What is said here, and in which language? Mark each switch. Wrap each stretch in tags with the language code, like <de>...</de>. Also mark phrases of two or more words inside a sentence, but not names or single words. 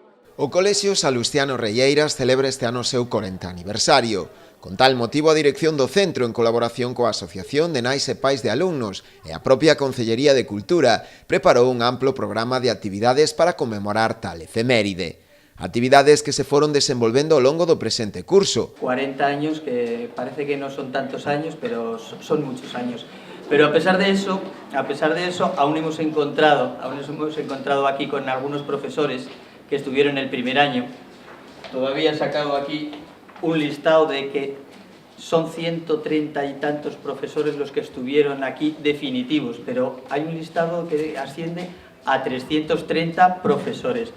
<gl>O Colexio Salustiano Reieiras celebra este ano o seu 40 aniversario. Con tal motivo, a dirección do centro, en colaboración coa Asociación de Nais e Pais de Alumnos e a propia Concellería de Cultura, preparou un amplo programa de actividades para conmemorar tal efeméride. Actividades que se foron desenvolvendo ao longo do presente curso.</gl> <es>40 años, que parece que no son tantos años, pero son muchos años. Pero a pesar de eso, aún hemos encontrado aquí con algunos profesores que estuvieron el primer año. Todavía he sacado aquí un listado de que son 130 y tantos profesores los que estuvieron aquí definitivos, pero hay un listado que asciende a 330 profesores.</es>